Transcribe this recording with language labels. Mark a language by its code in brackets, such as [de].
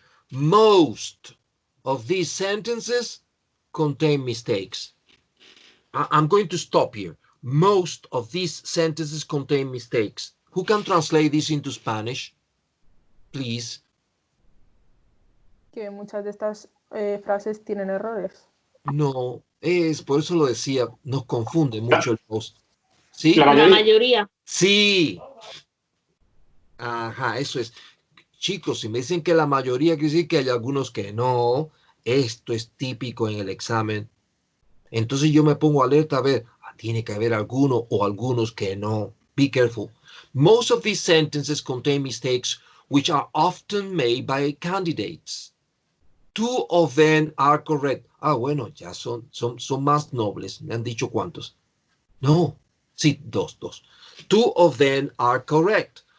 [en] Most of these sentences contain mistakes. I'm going to stop here. Most of these sentences contain mistakes. Who can translate this into Spanish? Please. [es] Que muchas de estas frases tienen errores. No, es por eso lo decía, nos confunde mucho el post. ¿Sí? La mayoría. Sí. Ajá, eso es. Chicos, si me dicen que la mayoría, quiere decir que hay algunos que no. Esto es típico en el examen. Entonces yo me pongo alerta a ver, tiene que haber alguno o algunos que no. [en] Be careful. Most of these sentences contain mistakes which are often made by candidates. [es] 2 of them are correct. Bueno, ya son más nobles. Me han dicho cuántos. [en] No, sí, 2. 2 of them are correct.